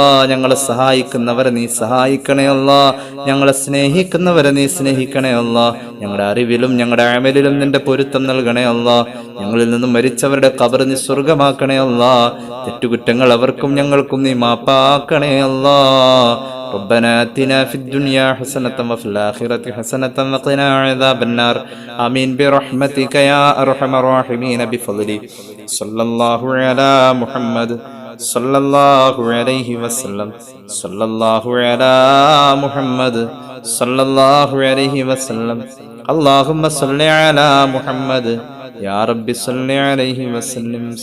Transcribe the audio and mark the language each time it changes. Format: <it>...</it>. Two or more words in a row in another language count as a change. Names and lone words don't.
<ml>ഞങ്ങളെ സഹായിക്കുന്നവരെ നീ സഹായിക്കണേ അല്ലാ, ഞങ്ങളെ സ്നേഹിക്കുന്നവരെ നീ സ്നേഹിക്കണേ അല്ലാ. ഞങ്ങളുടെ അറിവിലും ഞങ്ങളുടെ അമലിലും നിന്റെ പൊരുത്തം നൽകണേ അല്ലാ. ഞങ്ങളിൽ നിന്നും മരിച്ചവരുടെ ഖബർ നീ സ്വർഗമാക്കണേ അല്ലാ. തെറ്റുകുറ്റങ്ങൾ അവർക്കും ഞങ്ങൾക്കും നീ മാപ്പാക്കണേ അല്ലാ.</ml> <ar>ربنا آتنا في الدنيا حسنة وفي الآخرة حسنة وقنا عذاب النار آمين برحمتك يا أرحم الراحمين بفضلك صلى الله على محمد صلى الله عليه وسلم صلى الله على محمد صلى الله عليه وسلم اللهم صل على محمد يا رب صل عليه وسلم.</ar>